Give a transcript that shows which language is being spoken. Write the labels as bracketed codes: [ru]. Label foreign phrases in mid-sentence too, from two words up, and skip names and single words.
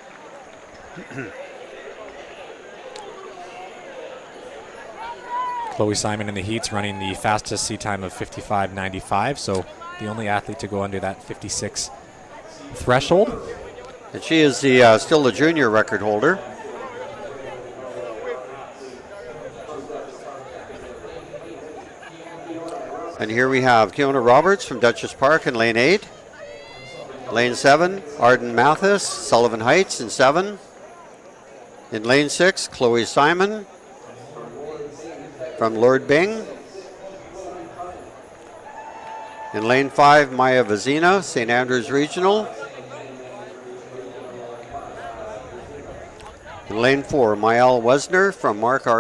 [en] Chloe Simon in the heats running the fastest sea time of 55.95, so the only athlete to go under that 56 threshold. And she is the still the junior record holder. And here we have Keona Roberts from Dutchess Park in lane 8. Lane 7, Arden Mathis, Sullivan Heights in 7. In lane 6, Chloe Simon from Lord Byng. In lane 5, Maya Vazina, St. Andrews Regional. In lane 4, Maëlle Wesner from Mark R.